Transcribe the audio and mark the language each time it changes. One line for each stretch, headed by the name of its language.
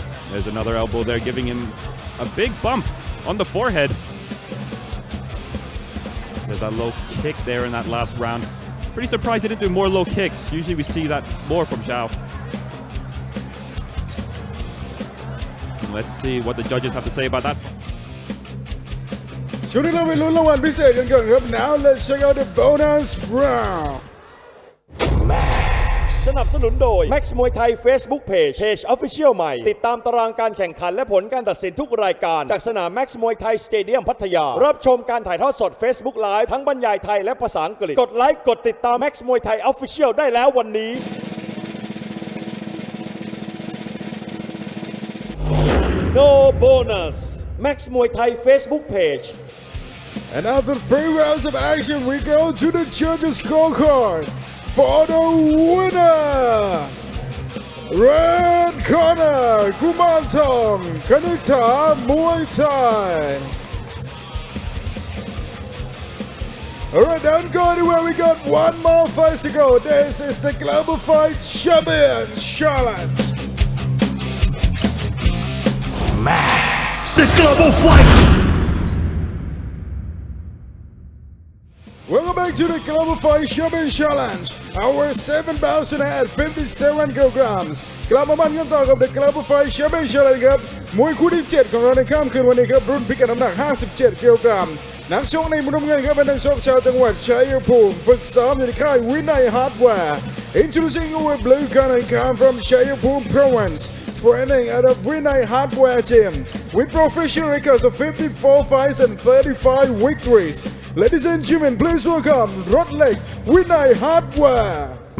English: There's another elbow there, giving him a big bump on the forehead. There's that low kick there in that last round. Pretty surprised he didn't do more low kicks. Usually we see that more from Zhao. And let's see what the judges have to say about that.
Thai: ช่วงนี้เราไปลุ้นรางวัลพิเศษกันก่อนครับ
English: Now let's check out the bonus round
Thai: สนับสนุนโดย Max Muay Thai Facebook Page Official ใหม่ติดตามตารางการแข่งขันและผลการตัดสินทุกรายการจากสนาม Max Muay Thai Stadium พัทยารับชมการถ่ายทอดสด Facebook Live ทั้งบรรยายไทยและภาษาอังกฤษกดไลค์กดติดตาม Max Muay Thai Official ได้แล้ววันนี้
English: No bonus
Thai: Max Muay Thai Facebook Page.
English: And after 3 rounds of action, we go to the judges' scorecard for the winner. Red corner, Kumantong, Kanita Muay Thai. Alright, don't go anywhere, we got one more fight to go. This is the Global Fight Champion Challenge. Max the Global Fight. Welcome back to the Global Fight Champion Challenge. Our 7 bouts tonight at 57 kilograms.
Thai: กลับมามันกันต่อกับ the Global Fight Champion Challenge ครับมวยคู่ที่ 7 ของเราในค่ำคืนวันนี้ครับรุ่นพิกัดน้ำหนัก 57 กิโลกรัมนักชกในมุมน้ำเงินครับเป็นนักชกชาวจังหวัดชัยภูมิฝึกซ้อมอยู่ในค่ายวินัยฮาร์ดแวร์
English: Introducing our blue corner come from Chayapur Province. Training at a Vinay Hardware Gym with professional records of 54 fights and 35 victories. Ladies and gentlemen, please welcome Rodlek Vinay Hardware.